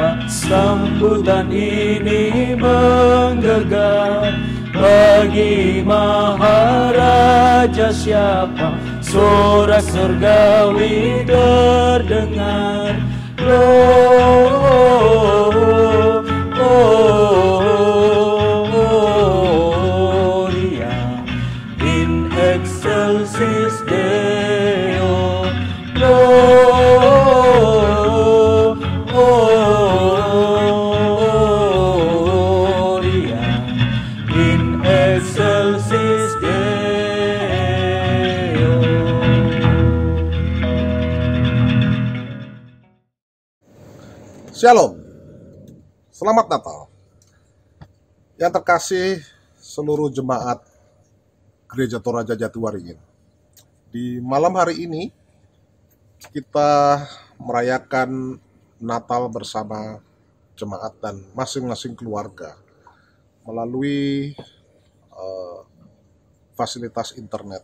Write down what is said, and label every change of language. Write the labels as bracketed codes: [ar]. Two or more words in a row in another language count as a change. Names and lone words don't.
[id] sambutan ini menggegah. Bagi Maharaja siapa sorak surgawi terdengar. [la] Gloria in excelsis Deo. Gloria in excelsis Deo. [id] Shalom, selamat Natal. Yang terkasih seluruh jemaat Gereja Toraja Jatiwaringin. Di malam hari ini kita merayakan Natal bersama jemaat dan masing-masing keluarga melalui fasilitas internet.